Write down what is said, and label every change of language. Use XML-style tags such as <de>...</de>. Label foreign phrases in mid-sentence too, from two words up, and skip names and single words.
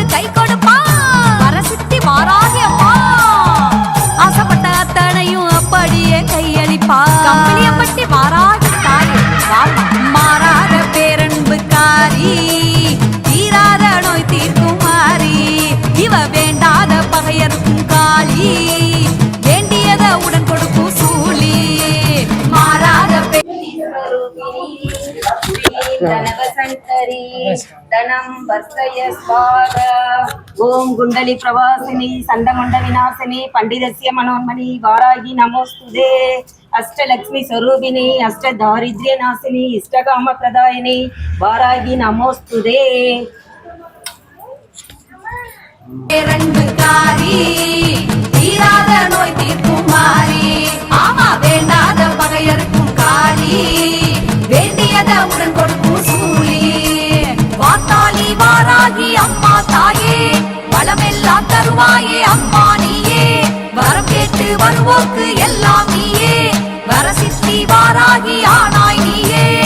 <ta>கை கொடுப்பா வரசித்தி வாராகி அம்மா ஆசைப்பட்ட அத்தனையும் அப்படியே கையளிப்பா கம்பளியப்பட்டி வாராகி தாயே வாமா மாறாத பேரன்புக்காரி தீராத நோய் தீர்க்கும் மாறி இவ வேண்டாத பகையருக்கும் காளி வேண்டியத உடன் கொடுக்கும் சூழி மாறாத</ta> <sa>धनवसंकरी धनम वर्षय स्वाहा ओम कुंडली प्रवासिनी संडमुंड विनाशिनी पंडितस्य मनोन्मणि वारागी नमोस्तुते अष्टलक्ष्मी स्वरूपिणी अष्ट दारिद्र्य नाशिनी इष्टकाम प्रदायिनी वारागी नमोस्तुते</sa> <ta>பேரன்புக்காரி தீராத நோய் தீர்க்கும் மாறி ஆமா வேண்டாத பகையருக்கும் காளி வேண்டியத உடன் கொடுக்கும் சூழி வார்த்தாளி வாராகி அம்மா தாயே வளமெல்லாம் தருவாயே அம்மா நீயே வரம் கேட்டு வருவோக்கு எல்லாம் நீயே வரசித்தி வாராகி ஆனாய் நீயே</ta>